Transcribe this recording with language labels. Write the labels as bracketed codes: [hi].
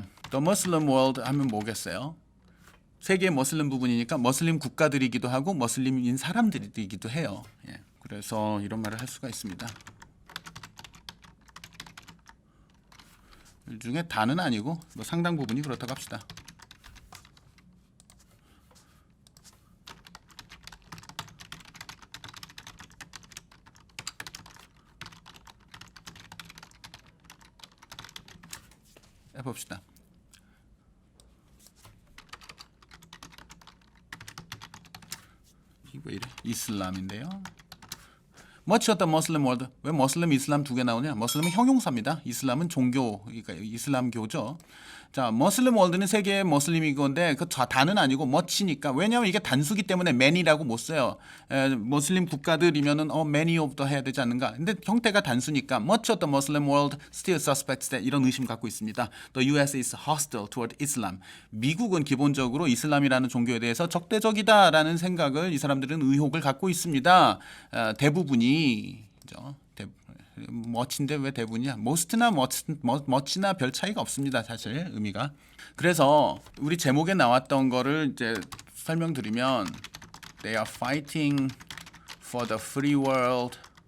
[en] the Muslim world [ko] 하면 뭐겠어요? 세계 머슬림 부분이니까 머슬림 국가들이기도 하고 머슬림인 사람들이기도 해요. 예. 그래서 이런 말을 할 수가 있습니다. 이 중에 다는 아니고 뭐 상당 부분이 그렇다고 합시다. 해봅시다. 이거 왜 이래? 이슬람인데요. [en] Much of the Muslim world. [ko] 왜 머슬림, 이슬람 두 개 나오냐? 머슬림은 형용사입니다. 이슬람은 종교, 그러니까 이슬람교죠. 자, 머슬림 월드는 세계의 머슬림이 건데 그 다는 아니고 much니까 왜냐하면 이게 단수기 때문에 many라고 못 써요. 머슬림 국가들이면은 [en] many of the [ko] 해야 되지 않는가? 근데 형태가 단수니까 [en] much of the Muslim world still suspects that [ko] 이런 의심 갖고 있습니다. [en] The U.S. is hostile toward Islam. [ko] 미국은 기본적으로 이슬람이라는 종교에 대해서 적대적이다라는 생각을 이 사람들은 의혹을 갖고 있습니다. 대부분이 그죠? 멋인데 왜 대부분이야? most나 much나 별 차이가 없습니다. 사실 의미가. 그래서 우리 제목에 나왔던 거를 이제 설명드리면 [en] They are fighting for the free world.